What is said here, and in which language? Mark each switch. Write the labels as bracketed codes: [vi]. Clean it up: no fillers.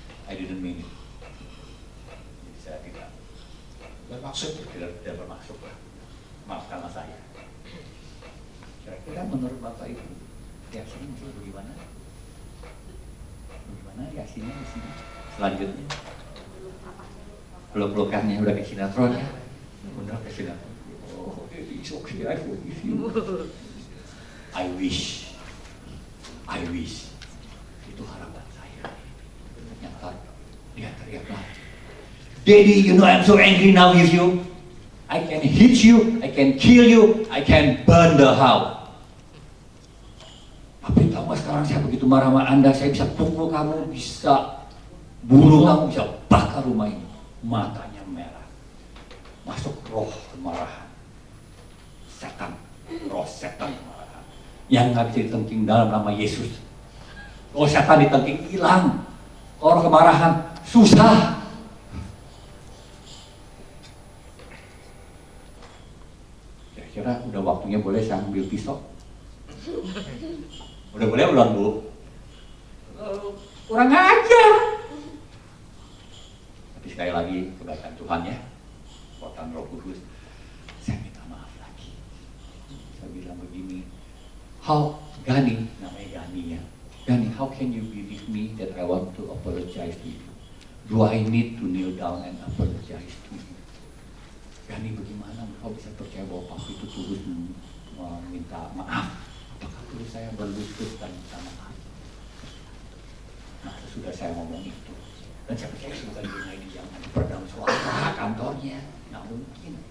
[en] I didn't mean it. [id] Jadi saya tidak bermaksud, tidak bermaksud. Maafkanlah saya. Kira-kira menurut Bapak Ibu, reaksinya bagaimana? Bagaimana reaksinya di sini? Selanjutnya, peluk-pelukannya udah ke sinetron ya? Udah ke sinetron. [en] Oh, it's okay, I forgive you. I wish. [id] Itu harapan saya. Ternyata dia teriak lagi. [en] Daddy, you know I'm so angry now with you. I can hit you, I can kill you, I can burn the house. [id] Tapi tahu nggak sekarang saya begitu marah sama Anda, saya bisa pukul kamu, bisa bunuh kamu, bisa bakar rumah ini. matanya merah, masuk roh kemarahan, setan, roh setan kemarahan, yang nggak bisa ditengking dalam nama Yesus. Kalau setan ditengking hilang, roh kemarahan susah. Kira-kira udah waktunya boleh saya ambil pisau? Udah boleh belum Bu? Kurang ajar. Tapi sekali lagi kebaikan Tuhan ya, buatan Roh Kudus, saya minta maaf lagi. Saya bilang begini, Gani, namanya Gani ya. [en] Gani, how can you believe me that I want to apologize to you? Do I need to kneel down and apologize to you? [id] Gani, bagaimana kau bisa percaya bahwa Papi itu tulus meminta maaf? Apakah perlu saya berlutut dan minta maaf? Nah, sudah saya ngomong itu, dan saya percaya bukan dunia ini yang ada peredam suara kantornya, nggak mungkin.